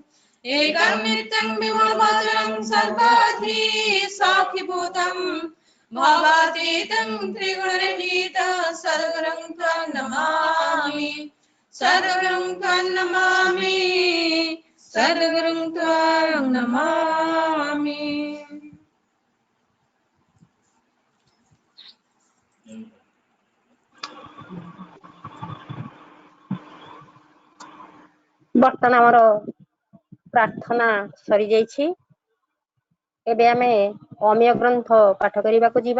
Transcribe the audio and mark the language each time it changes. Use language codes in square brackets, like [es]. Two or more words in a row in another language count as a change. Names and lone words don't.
[sa] एकं नित्यं विमलमचलं सर्वधी साक्षिभूतं, भावातीतं त्रिगुणरहितं सद्गुरुं त्वं नमामि। सद्गुरुं त्वं नमामि, सद्गुरुं त्वं नमामि। [or] ବର୍ତ୍ତମାନ ଆମର ପ୍ରାର୍ଥନା ସରିଯାଇଛି। ଏବେ ଆମେ ଅମୀୟ ଗ୍ରନ୍ଥ ପାଠ କରିବାକୁ ଯିବା।